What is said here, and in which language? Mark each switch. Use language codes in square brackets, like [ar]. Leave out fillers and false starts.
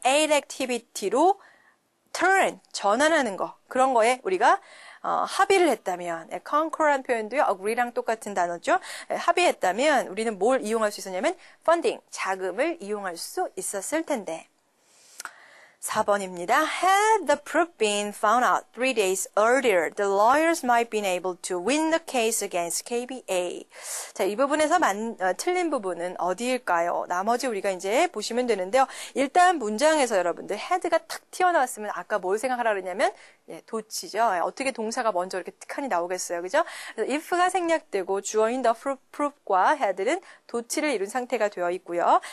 [ko] aid activity로 turn, 전환하는 거 그런 거에 우리가 합의를 했다면 concur란 표현도요. agree랑 똑같은 단어죠. 합의했다면 우리는 뭘 이용할 수 있었냐면 funding, 자금을 이용할 수 있었을 텐데 4번입니다. [en] Had the proof been found out 3 days earlier, the lawyers might been able to win the case against KBA. [ko] 자, 이 부분에서 틀린 부분은 어디일까요? 나머지 우리가 이제 보시면 되는데요. 일단 문장에서 여러분들 had가 탁 튀어나왔으면 아까 뭘 생각하라 그랬냐면 도치죠. 어떻게 동사가 먼저 이렇게 틱하니 나오겠어요. 그죠? 그래서 if가 생략되고 주어인 the proof과 had는 도치를 이룬 상태가 되어 있고요.